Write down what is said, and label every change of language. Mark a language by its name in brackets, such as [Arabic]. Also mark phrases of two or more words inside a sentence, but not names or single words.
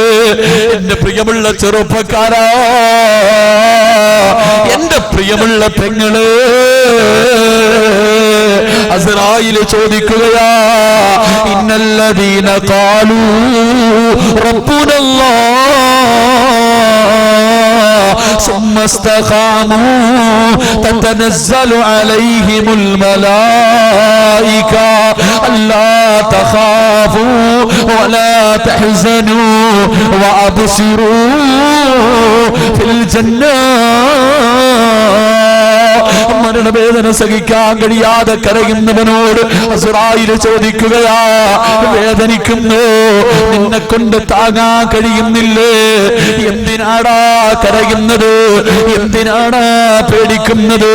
[Malayalam] എന്റെ പ്രിയമുള്ള ചെറുപ്പക്കാരാ, എന്റെ പ്രിയമുള്ള പെങ്ങള്, അസ്റായീൽ ചോദിക്കുകയാ, [Arabic] إن الذين قالوا ربنا الله ثم استقاموا تتنزل عليهم الملائكة ألا تخافوا ولا تحزنوا وأبشروا في الجنة. [Malayalam] മരണവേദന സഹിക്കാൻ കഴിയാതെ കരയുന്നവനോട് അസ്റായീൽ ചോദിക്കുകയാ, വേദനിക്കുന്നു, നിന്നെ കൊണ്ട് താങ്ങാൻ കഴിയുന്നില്ലേ? എന്തിനാടാ കരയുന്നത്? എന്തിനാടാ പേടിക്കുന്നത്?